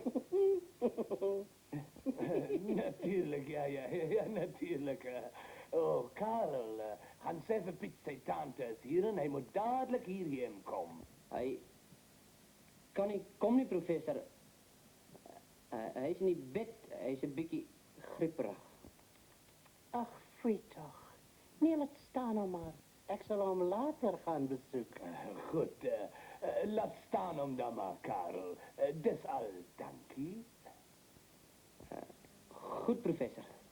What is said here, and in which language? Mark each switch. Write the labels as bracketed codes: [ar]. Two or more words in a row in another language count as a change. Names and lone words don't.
[nl] Natuurlijk, ja, natuurlijk. [af] Oh, Karel, gaan sê vir Piet sy tante is hier en hy moet dadelik hierheen kom. Hy kan nie kom nie, professor. Hy is in die bed. Hy is 'n bietjie grieperig. Ach, foei toch. Nee, laat staan nou maar. [nl] Ik zal hem later gaan bezoeken. [af] Goed, laat staan om dan maar, Karel. Dis al, dankie. Goed, professor.